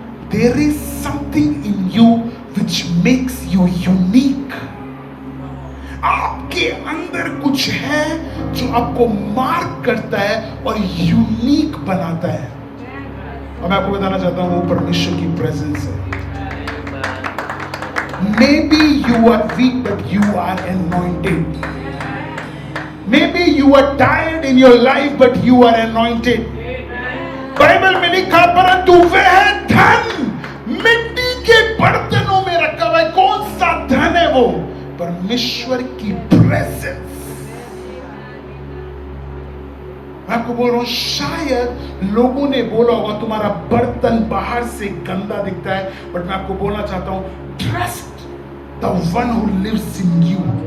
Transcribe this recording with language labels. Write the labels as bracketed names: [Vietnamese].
[English] There is something in you which makes you unique. [Hindi] आपके अंदर कुछ है जो आपको मार्क करता है और यूनिक बनाता है, और मैं आपको बताना चाहता हूं वो परमेश्वर की प्रेजेंस है। [English] Maybe you are weak but you are anointed. Maybe you are tired in your life but you are anointed. [Hindi] Bible में लिखा, परंतु वह धन मिट्टी के बर्तनों में रखा हुआ है। कौन सा धन है वो? परमेश्वर की प्रेजेंस। मैं आपको बोल रहा हूं, शायद लोगों ने बोला होगा तुम्हारा बर्तन बाहर से गंदा दिखता है, बट मैं आपको बोलना चाहता हूं, [English] Trust the one who lives in you.